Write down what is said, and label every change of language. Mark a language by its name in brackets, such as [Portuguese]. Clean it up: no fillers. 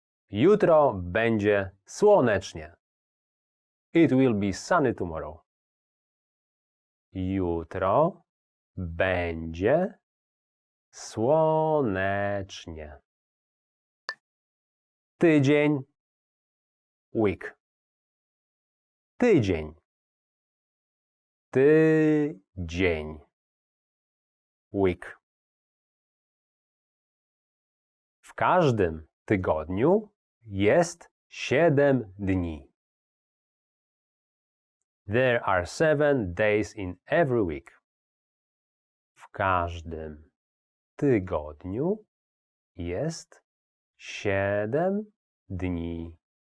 [Polish] Jutro będzie słonecznie. [English] It will be sunny tomorrow. [Polish] Jutro będzie słonecznie. Tydzień. Week. Tydzień. Tydzień. Week. W każdym tygodniu jest 7 dni. [English] There are 7 days in every week. [Polish] W każdym tygodniu jest 7 dni.